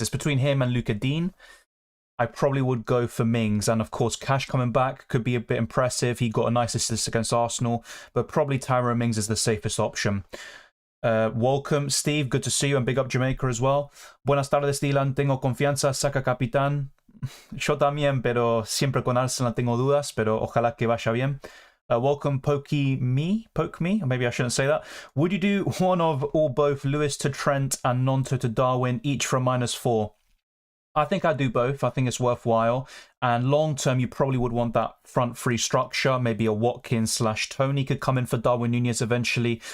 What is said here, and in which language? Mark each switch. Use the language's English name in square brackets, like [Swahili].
[English] It's between him and Luca Dean. I probably would go for Mings. And of course, Cash coming back could be a bit impressive. He got a nice assist against Arsenal. But probably Tyrone Mings is the safest option. Welcome, Steve. Good to see you. And big up Jamaica as well. [Spanish] Buenas tardes, Dylan. Tengo confianza. Saka capitán. Yo también, pero siempre con Arsenal tengo dudas. Pero ojalá que vaya bien. [English] Welcome, Poke me, or maybe I shouldn't say that. Would you do one of or both Lewis to Trent and Nonto to Darwin, each for a -4? I think I'd do both. I think it's worthwhile. And long term, you probably would want that front three structure. Maybe a Watkins/Tony could come in for Darwin Núñez eventually.